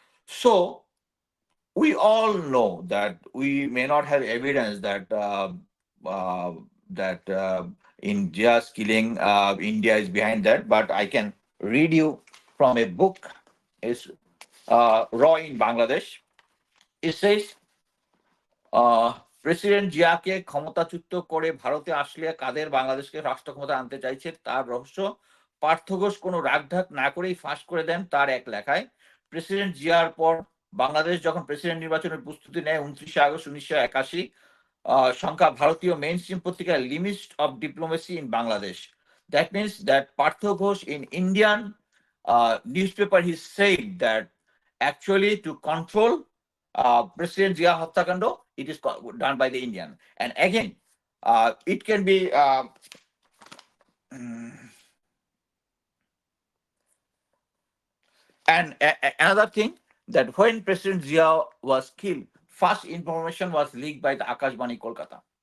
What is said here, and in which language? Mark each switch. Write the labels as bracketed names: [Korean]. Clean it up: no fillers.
[English] So we all know that we may not have evidence uh, that India's killing, India is behind that, but I can read you from a book. It's Raw in Bangladesh. [Bangla] It says, president জিয়াকে ক্ষমতাচ্যুত করে ভারতে আসলে কাদের বাংলাদেশকে রাষ্ট্র ক্ষমতা আনতে চাইছে তার রহস্য পার্থ ঘোষ কোনো রাগঢাক না করেই ফাঁস করে দেন তার এক লেখায়। প্রেসিডেন্ট জিয়ার পর বাংলাদেশ যখন প্রেসিডেন্ট নির্বাচনের প্রস্তুতি নেয় 29 আগস্ট 1981, সংখ্যা ভারতীয় মেইন স্ট্রিম পত্রিকায় limit of diplomacy in Bangladesh. [English] That means that Partho Ghosh in Indian newspaper, he said that actually to control President Zia Hattakando, it is done by the Indian. And again, it can be and another thing, that when President Zia was killed, first information was leaked by the Akashbani Kolkata.